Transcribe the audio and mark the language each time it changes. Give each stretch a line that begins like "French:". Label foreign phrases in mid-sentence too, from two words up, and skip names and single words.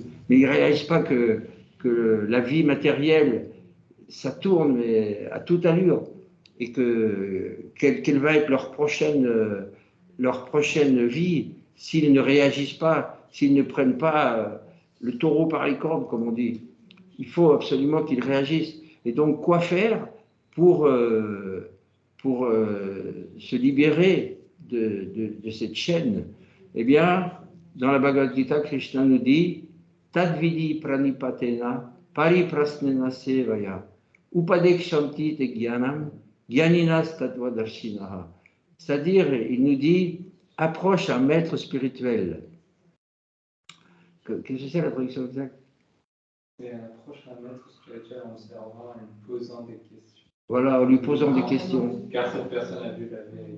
French: Mais ils ne réalisent pas que la vie matérielle, ça tourne mais à toute allure et quelle va être leur prochaine vie s'ils ne réagissent pas, s'ils ne prennent pas le taureau par les cornes, comme on dit. Il faut absolument qu'ils réagissent. Et donc, quoi faire pour se libérer de cette chaîne? Eh bien, dans la Bhagavad Gita, Krishna nous dit
Sanskrit: तद्विद्धि प्रणिपातेन परिप्रश्नेन सेवया उपदेक्ष्यन्ति ते ज्ञानं ज्ञानिनस्तत्त्वदर्शिनः.
French: C'est-à-dire, il nous dit approche un maître spirituel Qu'est-ce que c'est la traduction exacte? C'est un prochain maître spirituel en servant et lui posant des questions. Voilà, en lui posant des questions. Car cette personne a vu la vérité.